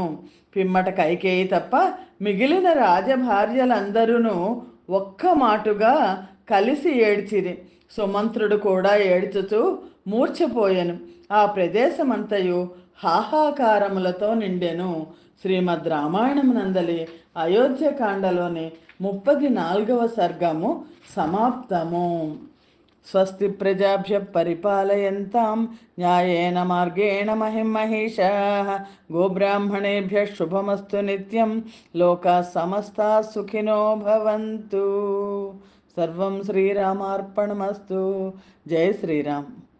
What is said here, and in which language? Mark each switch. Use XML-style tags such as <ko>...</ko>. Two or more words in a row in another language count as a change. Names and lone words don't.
<te>పిమ్మట కైకేయి తప్ప మిగిలిన రాజభార్యలందరూ ఒక్క మాటుగా కలిసి ఏడ్చిరి. సుమంత్రుడు కూడా ఏడ్చుతూ మూర్ఛపోయెను. ఆ ప్రదేశమంతయు హాహాకారములతో నిండెను. శ్రీమద్ రామాయణమునందలి అయోధ్యకాండలోని 34వ సర్గము సమాప్తము.</te> <sa>స్వస్తి ప్రజాభ్య పరిపాలయంతాం న్యాయేన మార్గేణ మహిం మహిషాః. గోబ్రాహ్మణేభ్య శుభమస్తు నిత్యం. లోకాః సమస్తాః సుఖినో భవంతు. సర్వం శ్రీరామార్పణమస్తు. జై శ్రీరామ్.</sa>